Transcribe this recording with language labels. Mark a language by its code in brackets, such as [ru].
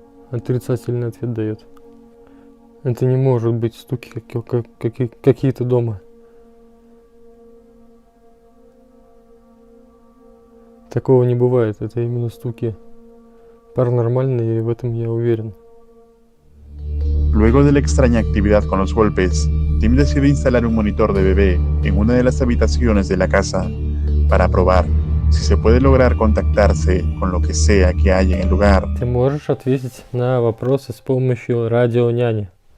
[ru] Отрицательный ответ дает. Это не может быть стуки какие-то дома. Такого не бывает. Это именно стуки паранормальные, и в этом я уверен. [es] Luego de la extraña actividad con los golpes, Tim decide instalar un monitor de bebé en una de las habitaciones de la casa para probar si se puede lograr contactarse con lo que sea que haya en el lugar. [ru] Ты можешь ответить на вопросы с помощью радионяни.